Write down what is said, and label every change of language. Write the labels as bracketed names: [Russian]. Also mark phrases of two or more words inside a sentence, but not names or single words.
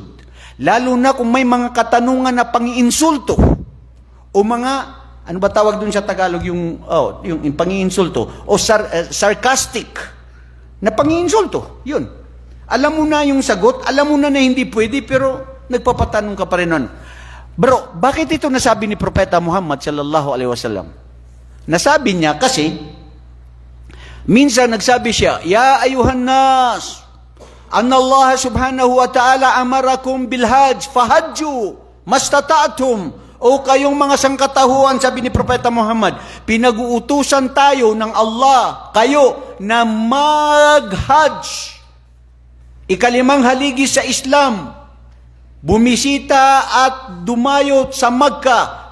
[Filipino] Lalo na kung may mga katanungan na pangiinsulto o mga, ano ba tawag dun sa Tagalog, yung pangiinsulto o sarcastic na pangiinsulto. Yun. Alam mo na yung sagot, alam mo na hindi pwede, pero nagpapatanong ka pa rin nun. Bro, bakit ito nasabi ni Propeta Muhammad [Arabic] صلى الله عليه وسلم? [Filipino] Nasabi niya kasi, minsan nagsabi siya, [Arabic] يا أيها الناس إن الله سبحانه وتعالى أمركم بالحج فحجوا ما استطعتم. [Filipino] O kayong mga sangkatahuan, sabi ni Propeta Muhammad, pinag-uutusan tayo ng Allah, kayo, na mag-hajj. Ikalimang haligi sa Islam, bumisita at dumayo sa Makkah.